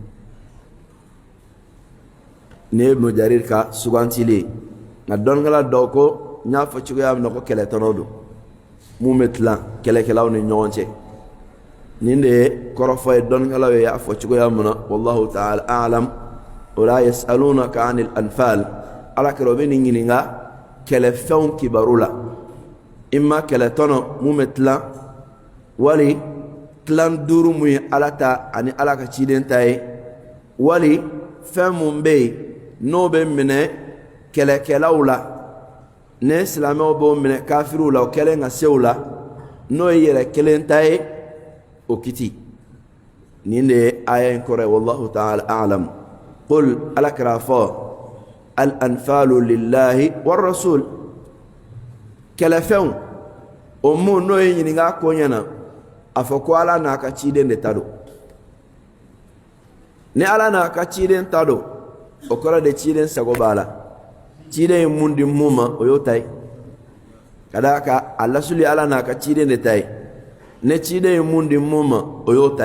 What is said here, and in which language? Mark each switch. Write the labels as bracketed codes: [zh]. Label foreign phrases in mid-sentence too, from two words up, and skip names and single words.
[bm] ni Ibnu Jarir ka sugantili nka dɔnnikɛla dɔw ko n y'a fɔ cogoya min na ko kɛlɛtɔnɔw don mun bɛ tilan kɛlɛkɛlaw ni ɲɔgɔn cɛ nin de ye kɔrɔfɔ ye dɔnnikɛlaw ye y'a fɔ cogoya min na [ar] والله تعالى أعلم [bm] o la [ar] يسألونك عن الأنفال [bm] alakira o bɛ nin ɲininka kɛlɛfɛnw kibaru la imma kɛlɛtɔnɔ mun bɛ tilan wali tilan duuru mun ye ala ta ani ala ka ciden ta ye wali fɛn mun bɛ yen n'o bɛ minɛ kɛlɛkɛlaw la ne silamɛw b'o minɛ kafiriw la o kɛlen ka se o la n'o ye yɛrɛ kelen ta ye o kiti nin de ye aya in kɔrɔ ye [ar] والله تعالى أعلم [bm] qul alakira fɔ [ar] الأنفال لله والرسول [bm] kɛlɛfɛnw o mun n'o ye ɲininka ko ɲɛna a fɔ ko ala n'a ka ciden de ta don ni ala n'a ka ciden ta don o kɔrɔ de ciden sago b'a la ciden ye mun di mun ma o y'o ta ye ka d'a kan a lasuli ala n'a ka ciden de ta ye ne ciden ye mun di mun ma o y'o ta